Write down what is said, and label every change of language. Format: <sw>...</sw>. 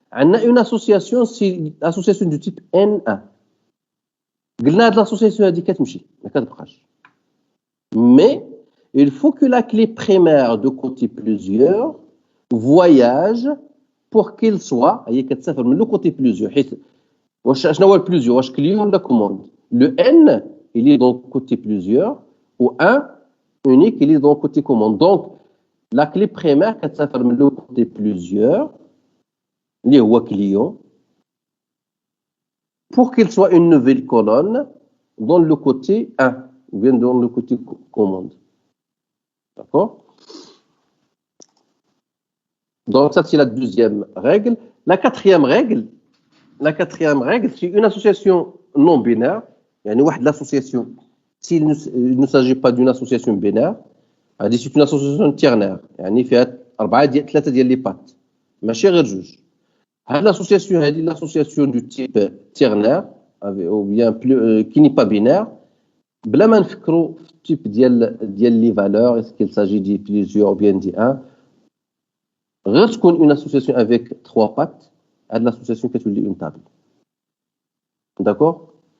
<fr>On a une association, c'est l'association du type N1.</fr> <ar>قلنا هذه l'association هذه كتمشي ما كتبقاش.</ar> <fr>Mais il faut que la clé primaire de côté plusieurs voyage pour qu'il soit</fr> <ar>هي كتسافر من</ar> <fr>le côté plusieurs</fr> <ar>حيت شنو هو البلوزيور واش كليون ولا كوموند.</ar> <fr>Le N il est dans le côté plusieurs ou 1 unique il est dans le côté commande. Donc la clé primaire</fr> <ar>كتسافر من</ar> <fr>le côté plusieurs</fr> <ar>اللي هو</ar> <fr>client pour qu'il soit une nouvelle colonne dans le côté 1 ou bien dans le côté commande. D'accord? Donc ça c'est la deuxième règle. La quatrième règle, c'est une association non binaire. Il y a une association. S'il ne s'agit pas d'une association binaire, c'est une association ternaire.</fr> <ar>يعني فيها 3 ديال لي بات ماشي غير جوج.</ar> <fr>هذه l'association هذه l'association du type ternaire ou bien qui n'est pas binaire.</fr> <ar>بلا ما نفكروا في التيب ديال لي فالور</ar> <fr>est-ce qu'il s'agit de plusieurs ou bien de 1.</fr> <ar>غير تكون</ar> <fr>une association avec 3 pattes. هذه l'association</fr> <ar>كتولي</ar> <fr>une table. D'accord?</fr>